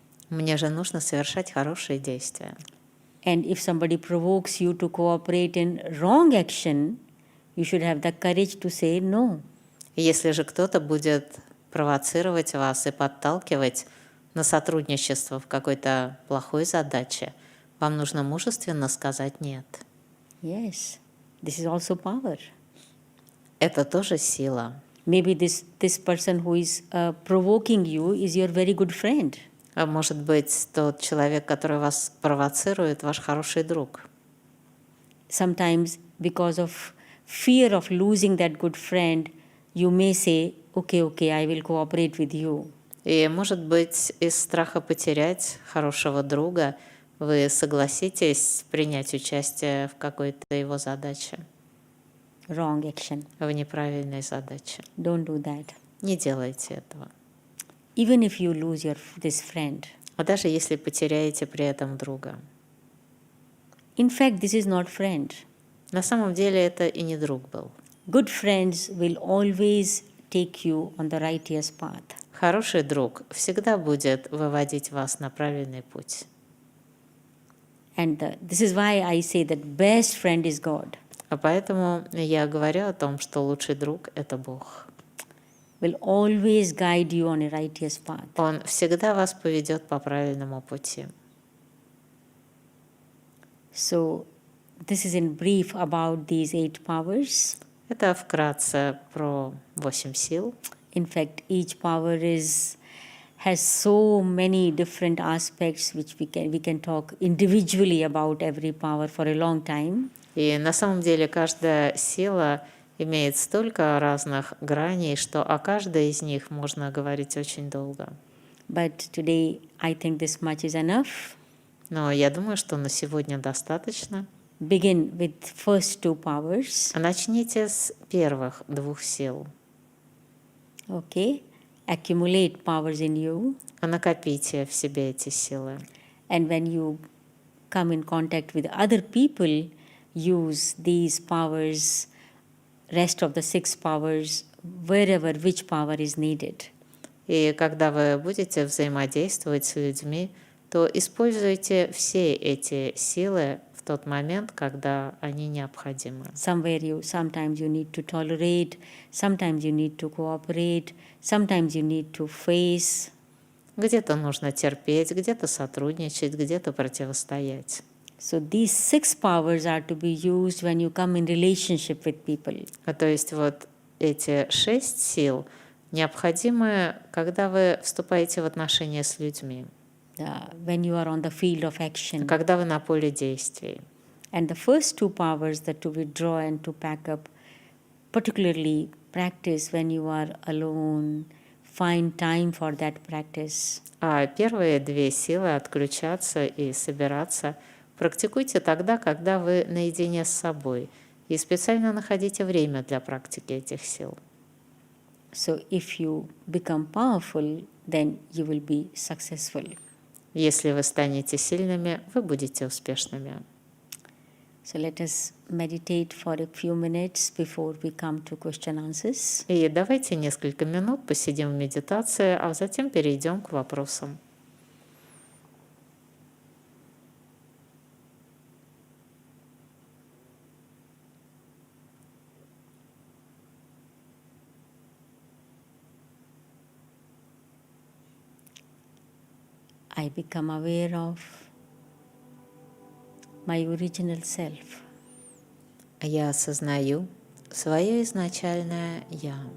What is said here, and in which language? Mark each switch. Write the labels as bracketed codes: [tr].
[ru] Мне же нужно совершать хорошие действия. [en] And if somebody provokes you to cooperate in wrong action, you should have the courage to say no. [ru] Если же кто-то будет провоцировать вас и подталкивать на сотрудничество в какой-то плохой задаче, вам нужно мужественно сказать «нет». [en] Yes, this is also power. [ru] Это тоже сила. [en] Maybe this person who is provoking you is your very good friend. [ru] А может быть, тот человек, который вас провоцирует, ваш хороший друг. [en] Sometimes because of fear of losing that good friend, you may say, okay, I will cooperate with you. [ru] И, может быть, из страха потерять хорошего друга вы согласитесь принять участие в какой-то его задаче. [en] Wrong action. [ru] В неправильной задаче. [en] Don't do that. [ru] Не делайте этого. [en] Even if you lose this friend. [ru] А даже если потеряете при этом друга. [en] In fact, this is not friend. [ru] На самом деле это и не друг был. [en] Good friends will always take you on the righteous path. [ru] Хороший друг всегда будет выводить вас на правильный путь. [en] And this is why I say that best friend is God. [ru] А поэтому я говорю о том, что лучший друг — это Бог. [en] Will always guide you on a righteous path. [ru] Он всегда вас поведет по правильному пути. [en] So, this is in brief about these 8 powers. [ru] Это вкратце про 8 сил. [en] In fact, each power has so many different aspects which we can talk individually about every power for a long time. [ru] И на самом деле каждая сила имеет столько разных граней, что о каждой из них можно говорить очень долго. [en] But today I think this much is enough. [ru] Но я думаю, что на сегодня достаточно. [en] Begin with first 2 powers. [ru] Начните с первых 2 сил. [en] Okay. Accumulate powers in you. [ru] Накопите в себе эти силы. [en] And when you come in contact with other people, use these powers, rest of the 6 powers, wherever which power is needed. [ru] И когда вы будете взаимодействовать с людьми, то используйте все эти силы в тот момент, когда они необходимы. [en] Sometimes you need to tolerate, sometimes you need to cooperate, sometimes you need to face. [ru] Где-то нужно терпеть, где-то сотрудничать, где-то противостоять. [en] So these 6 powers are to be used when you come in relationship with people. [ru] То есть вот эти 6 сил необходимы, когда вы вступаете в отношения с людьми. [en] When you are on the field of action. [ru] Когда вы на поле действий. [en] And the first 2 powers, that to withdraw and to pack up, particularly practice when you are alone, find time for that practice. [ru] А первые 2 силы, отключаться и собираться, практикуйте тогда, когда вы наедине с собой, и специально находите время для практики этих сил. [en] So if you become powerful, then you will be successful. [ru] Если вы станете сильными, вы будете успешными. [en] So let us meditate for a few minutes before we come to question answers. [ru] И давайте несколько минут посидим в медитации, а затем перейдем к вопросам. [en] I become aware of my original self. [ru] Я осознаю свое изначальное «Я».